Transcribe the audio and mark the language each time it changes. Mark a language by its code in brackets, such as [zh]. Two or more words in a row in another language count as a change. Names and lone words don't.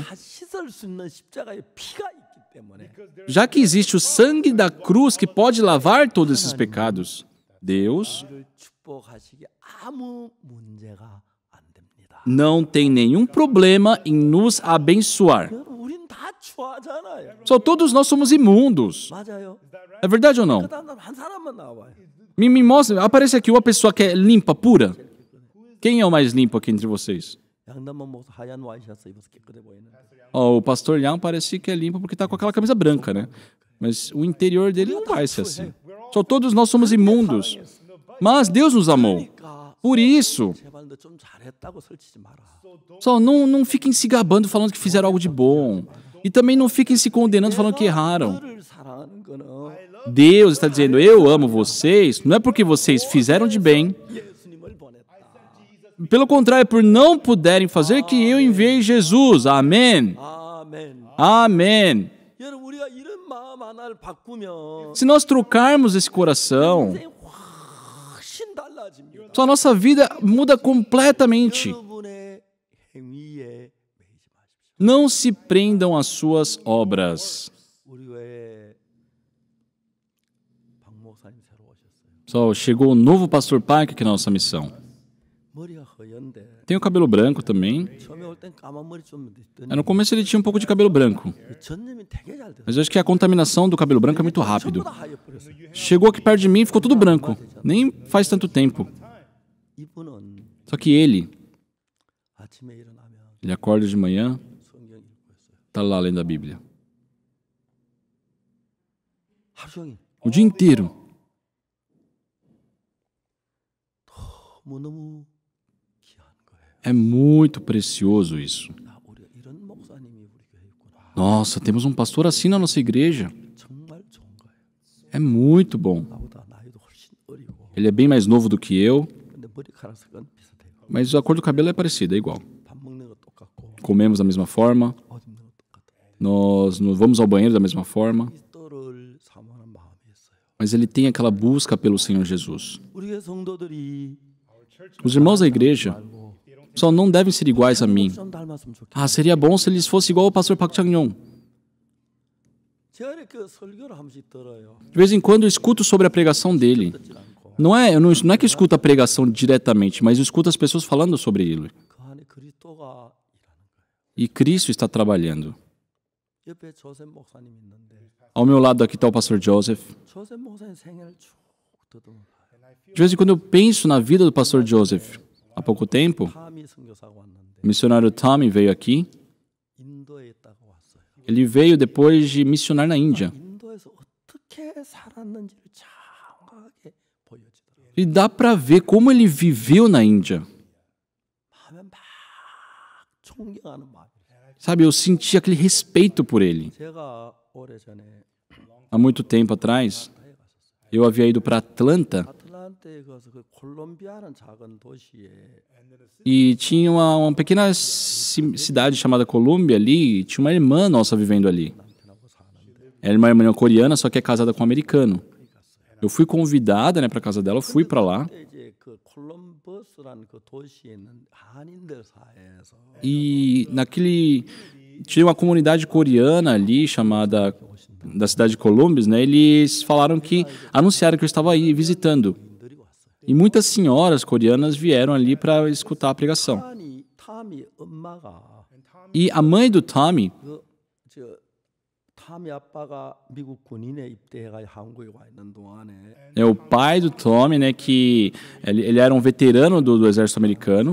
[ko] 다 씻을 수 있는 십자가의 피가 있기 때문에 [pt] já que existe o sangue da cruz que pode lavar todos esses pecados, Deus [ko] 우리를 축복하시기 아무 문제가 안 됩니다. [pt] não tem nenhum problema em nos abençoar. [ko] 여러분, 우린 다 추하잖아요. [pt] Só todos nós somos imundos. [ko] 맞아요. [pt] É verdade ou não? [ko] 그다음 한 사람만 나와요. [pt] Me mostra, aparece aqui uma pessoa que é limpa, pura. Quem é o mais limpo aqui entre vocês? [ko] 양담만 목사 하얀 와이셔츠 입어서 깨끗해 보이는. [pt] O pastor Yang parece que é limpo porque está com aquela camisa branca, né? Mas o interior dele não vai ser assim. Só todos nós somos imundos. Mas Deus nos amou. [ko] 그러니까 [pt] Por isso, [ko] 제발 너 좀 잘했다고 설치지 마라. [pt] só não fiquem se gabando falando que fizeram algo de bom. E também não fiquem se condenando falando que erraram. [ko] 너를 사랑하는 거는 [pt] Deus está dizendo, eu amo vocês, não é porque vocês fizeram de bem. [ko] 예수님을 보냈다. [pt] Pelo contrário, por não puderem fazer, que eu enviei Jesus. Amém. [ko] 아멘. [pt] Amém. [ko] 여러분 우리가 이런 마음 하나를 바꾸면 [pt] Se nós trocarmos esse coração, [ko] 인생이 훨씬 달라집니다. [pt] só a nossa vida muda completamente. [ko] 여러분의 행위에 매이지 마십시오. [pt] Não se prendam às suas obras. [ko] 우리 외에 박 목사님 새로 오셨어요. [pt] Só chegou o novo pastor Parker aqui na nossa missão. [ko] 머리가 허연데 [pt] Tem o cabelo branco também. [ko] 처음에 올 땐 까만 머리 좀 있더니 [pt] No começo ele tinha um pouco de cabelo branco. [ko] 전염이 되게 잘 됐어요. [pt] Mas eu acho que a contaminação do cabelo branco é muito rápido. [ko] 전부 다 하얘버렸어요. [pt] Chegou aqui perto de mim e ficou tudo branco. Nem faz tanto tempo. [ko] 이분은 [pt] Só que ele [ko] 아침에 일어나면 [pt] acorda de manhã, [ko] 성경 읽고 있어요. [pt] tá lá lendo a Bíblia. [ko] 하루 종일 [pt] O dia inteiro. [ko] 너무 귀한 거예요. [pt] É muito precioso isso. [ko] 아, 우리가 이런 목사님이 우리 교회에 있구나. [pt] Nossa, temos um pastor assim na nossa igreja. [ko] 정말 좋은 거예요. [pt] É muito bom. [ko] 나보다 나이도 훨씬 어리고 [pt] Ele é bem mais novo do que eu, [ko] 근데 머리카락 색은 비슷해요. [pt] mas a cor do cabelo é parecida, é igual. [ko] 밥 먹는 거 똑같고 [pt] Comemos da mesma forma, [ko] 옷 입는 거 똑같아요. [pt] nós vamos ao banheiro da mesma forma, [ko] 그리스도를 사모하는 마음이 있어요. [pt] mas ele tem aquela busca pelo Senhor Jesus. [ko] 우리 교회 성도들이 [pt] Os irmãos da igreja [ko] 말고 [pt] só não devem ser iguais a mim. [ko] 좀 닮았으면 좋겠어요. [pt] Ah, seria bom se eles fossem igual ao pastor Park Chang-yong. [ko] 제가 이렇게 설교를 한 번씩 들어요. [pt] De vez em quando eu escuto sobre a pregação dele. [ko] 듣질 않고 [pt] Não é que eu escuto a pregação diretamente, mas eu escuto as pessoas falando sobre ele. [ko] 그 안에 그리스도가 일하는 거예요. [pt] E Cristo está trabalhando. [ko] 옆에 조셉 목사님 있는데 [pt] Ao meu lado aqui está o pastor Joseph. [ko] 조셉 목사님 생애를 쭉 듣으면 [pt] De vez em quando eu penso na vida do pastor Joseph. Há pouco tempo, [ko] 타미 선교사가 왔는데 [pt] o missionário Tommy veio aqui. [ko] 인도에 있다가 왔어요. [pt] Ele veio depois de missionar na Índia. [ko] 인도에서 어떻게 살았는지를 정확하게 보여주더라고요. [pt] E dá para ver como ele viveu na Índia. [ko] 마음에 막 존경하는 마음이. [pt] Sabe, eu senti aquele respeito por ele. [ko] 제가 오래전에 [pt] Há muito tempo atrás, eu havia ido para Atlanta [ko] 아틀란타에 가서 그 콜롬비아라는 작은 도시에 [pt] e tinha uma pequena cidade chamada Colômbia ali, e tinha uma irmã nossa vivendo ali. [ko] 남편하고 사는데 [pt] Ela é uma irmã coreana, só que é casada com um americano. Eu fui convidada, né, para casa dela, eu fui para lá. [ko] 그때 이제 그 콜럼버스라는 그 도시에 있는 한인들 사이에서 [pt] E naquele tinha uma comunidade coreana ali chamada da cidade de Columbus, né? Eles falaram que anunciaram que eu estava aí visitando. [ko] 인들이 왔어요. [pt] E muitas senhoras coreanas vieram ali para escutar a pregação. [ko] 타미 엄마가 [pt] E a mãe do Tommy, [ko] 그저 타미 아빠가 미국 군인에 입대해가 한국에 와 있는 동안에 [pt] é o pai do Tommy, né, que ele era um veterano do exército americano.